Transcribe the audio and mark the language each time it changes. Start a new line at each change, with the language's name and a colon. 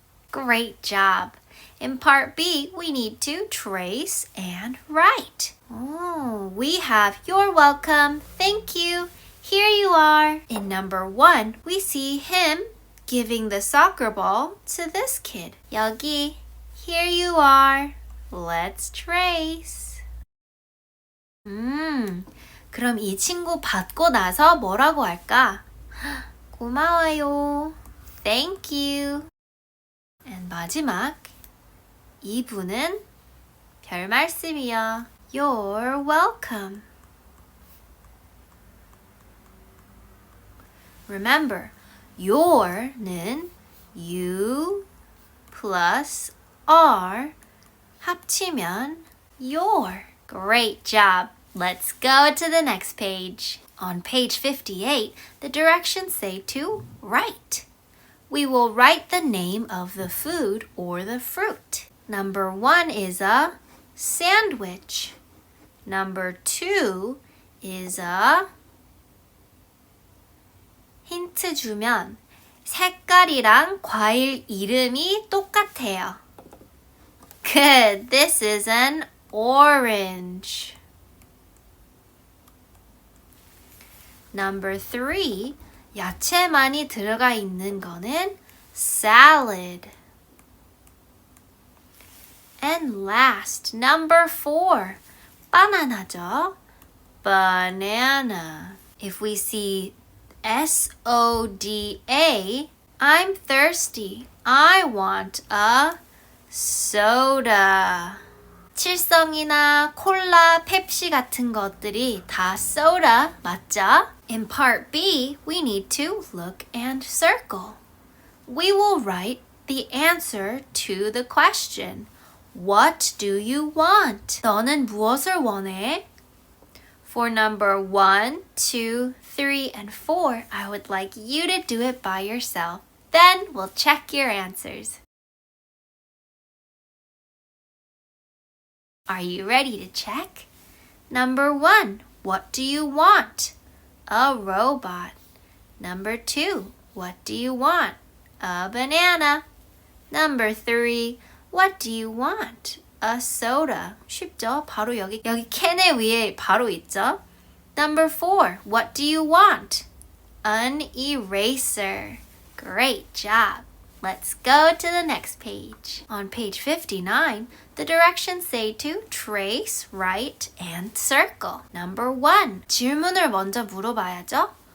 English: Great job. In part B, we need to trace and write. Oh, we have you're welcome, thank you, here you are. In number 1, we see him giving the soccer ball to this kid. 여기, here you are. Let's trace.
Korean: 그럼 이 친구 받고 나서 뭐라고 할까? 고마워요.
English: Thank you.
Korean: And 마지막, 이분은 별 말씀이요.
English: You're welcome. Remember, your는 you plus are 합치면 your. Great job. Let's go to the next page. On page 58, the directions say to write. We will write the name of the food or the fruit. Number 1 is a sandwich. Number 2 is a
Korean: 힌트 주면 색깔이랑 과일 이름이 똑같아요.
English: Good. This is an orange. Number 3,
Korean: 야채 많이 들어가 있는 거는 salad.
English: And last, number 4,
Korean: 바나나죠.
English: Banana. If we see S-O-D-A, I'm thirsty. I want a soda.
Korean: 칠성이나 콜라, 펩시 같은 것들이 다 soda 맞죠?
English: In part B, we need to look and circle. We will write the answer to the question. What do you want?
Korean: 너는 무엇을 원해?
English: For number 1, 2, 3, and 4, I would like you to do it by yourself. Then we'll check your answers. Are you ready to check? Number 1, what do you want? A robot. Number 2, what do you want? A banana. Number 3, what do you want? A soda.
Korean: 쉽죠? 바로 여기 캔의 위에 바로 있죠?
English: Number 4, what do you want? An eraser. Great job. Let's go to the next page. On page 59, the directions say to trace, write, and circle. Number 1,
Korean: 질문을 먼저 물어봐야죠.